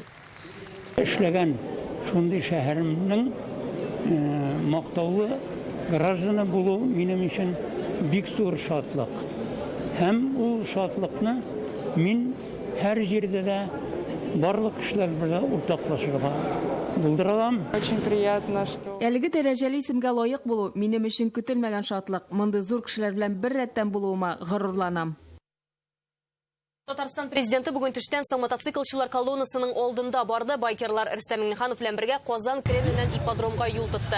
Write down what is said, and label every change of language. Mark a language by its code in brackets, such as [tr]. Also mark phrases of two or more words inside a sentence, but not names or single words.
[tt] Эшләгән шундый шәһәремнең мактаулы гражданы булу минем өчен бик зур шатлык. Һәм ул шатлыкны мин һәр җирдә дә барлык кешеләр белән уртаклашырга булдыралам. [ru] Очень приятно, что [tt] Әлеге дәрәҗәле исемгә лаек булу минем өчен көтелмәгән шатлык. Мондый зур кешеләр белән бер рәттән булуыма горурланам. Татарстан президенты бүген төштән соң мотоциклчылар колоннасының алдында барды. Байкерлар Рөстәм Миннеханов белән бергә Казан Кремленнән ипподромга юл тотты.